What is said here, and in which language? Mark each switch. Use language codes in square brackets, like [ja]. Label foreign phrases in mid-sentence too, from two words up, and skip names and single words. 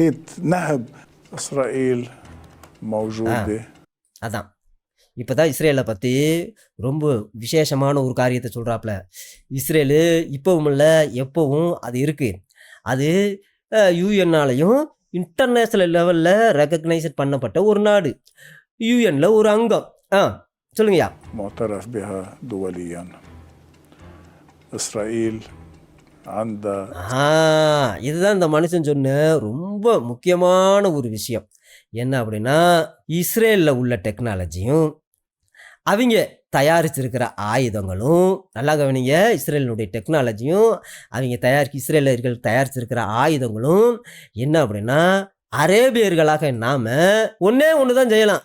[ta] அதான் இப்போ தான் இஸ்ரேலை பற்றி ரொம்ப விசேஷமான ஒரு காரியத்தை சொல்கிறாப்புல. இஸ்ரேலு இப்போவும் இல்லை, எப்போவும் அது இருக்குது. அது யூஎன்னாலையும் [en] international level [ta] ரெக்கக்னைஸ் பண்ணப்பட்ட ஒரு நாடு, யூஎன்ல ஒரு அங்கம். சொல்லுங்கய்யா. [ar] معترف بها دوليا إسرائيل عندها. [ta] இதுதான் இந்த மனுஷன் சொன்ன ரொம்ப முக்கியமான ஒரு விஷயம். என்ன அப்படின்னா, இஸ்ரேலில் உள்ள டெக்னாலஜியும் அவங்க தயாரிச்சிருக்கிற ஆயுதங்களும், நல்லா கவனிங்க, இஸ்ரேலினுடைய டெக்னாலஜியும் இஸ்ரேலர்கள் தயாரிச்சிருக்கிற ஆயுதங்களும் என்ன அப்படின்னா, அரேபியர்களாக நாம ஒன்னே ஒன்று தான் செய்யலாம்.